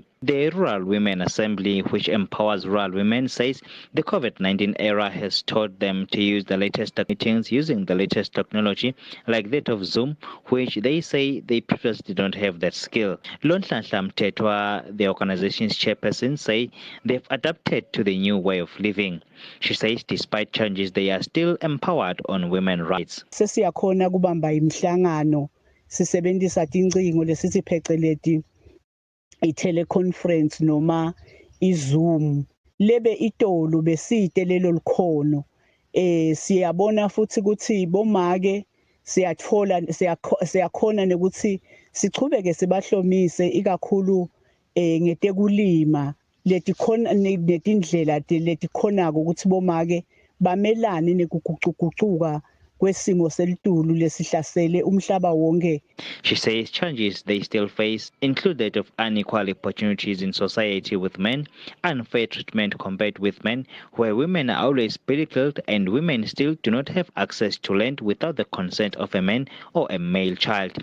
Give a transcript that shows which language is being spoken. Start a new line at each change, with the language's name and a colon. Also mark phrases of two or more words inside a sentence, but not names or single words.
English: The Rural Women Assembly, which empowers rural women, says the COVID-19 era has taught them to use the latest meetings using the latest technology, like that of Zoom, which they say they previously did not have that skill. Lonhlanhla Mthethwa, the organization's chairperson, say they've adapted to the new way of living. She says despite changes, they are still empowered on women's rights.
Swati: Sesiyakhona kubamba imhlangano sisebenzisa incingo lesithi pheceleti i-teleconference noma i-Zoom. Lebe itolo beside lelo likhono. Siyabona futhi ukuthi bomake siyakhona nokuthi sichubeke sibahlomise ikakhulu ngetekulima letindlela letikhonako ukuthi bomake bamelane nekuguquguquka kwesimo selitulu lesihlasele umhlaba wonke.
English: She says challenges they still face include that of unequal opportunities in society with men, unfair treatment compared with men, where women are always belittled and women still do not have access to land without the consent of a man or a male child.